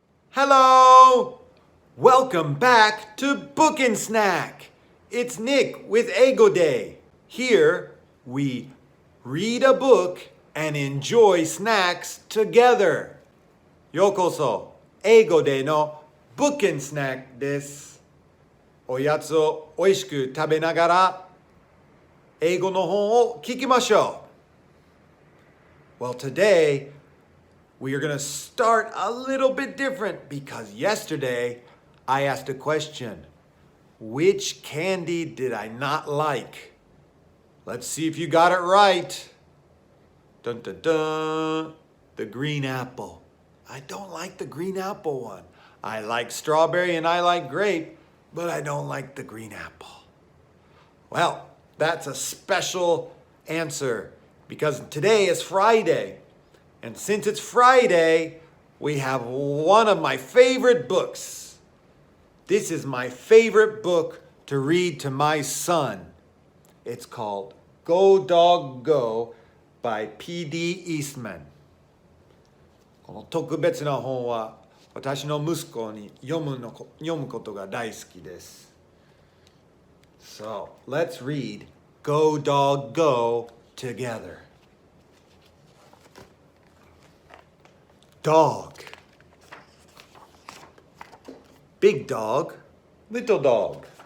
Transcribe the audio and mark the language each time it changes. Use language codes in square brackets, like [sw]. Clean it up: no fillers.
[en] Hello! Welcome back to Book and Snack. It's Nick with Eigo Day. Here, we read a book and enjoy snacks together. [ja] ようこそ、Eigo Day の Book and Snack です。おやつをおいしく食べながら、英語の本を聞きましょう。 [en] Well, today, we are going to start a little bit different because yesterday I asked a question. Which candy did I not like? Let's see if you got it right. Dun dun dun. The green apple. I don't like the green apple one. I like strawberry and I like grape, but I don't like the green apple. Well, that's a special answer because today is Friday. And since it's Friday, we have one of my favorite books. This is my favorite book to read to my son. It's called Go Dog Go by P.D. Eastman. [ja] この特別な本は私の息子に読むことが大好きです。 [en] So, let's read Go Dog Go together. Dog. Big dog, little dog.